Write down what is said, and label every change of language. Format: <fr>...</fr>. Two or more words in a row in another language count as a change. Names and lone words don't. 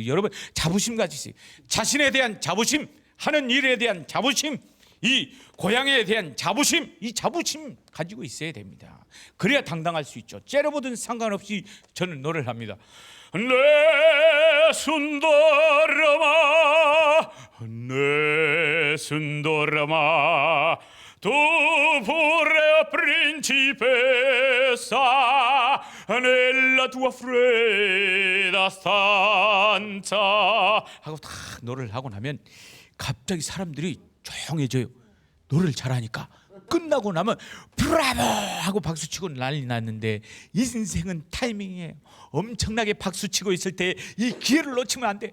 <ko>여러분, 자부심 가지세요. 자신에 대한 자부심, 하는 일에 대한 자부심, 이 고향에 대한 자부심, 이 자부심 가지고 있어야 됩니다. 그래야 당당할 수 있죠. 째려보든 상관없이 저는 노래를 합니다.</ko> <it>nessun dorma nessun dorma Tu pure principessa nella tua fredda stanza</it> <ko>하고 다 노래를 하고 나면 갑자기 사람들이 조용해져요. 노래를 잘하니까. 끝나고 나면 브라보 하고 박수치고 난리 났는데 인생은 타이밍이에요. 엄청나게 박수치고 있을 때 이 기회를 놓치면 안 돼.</ko>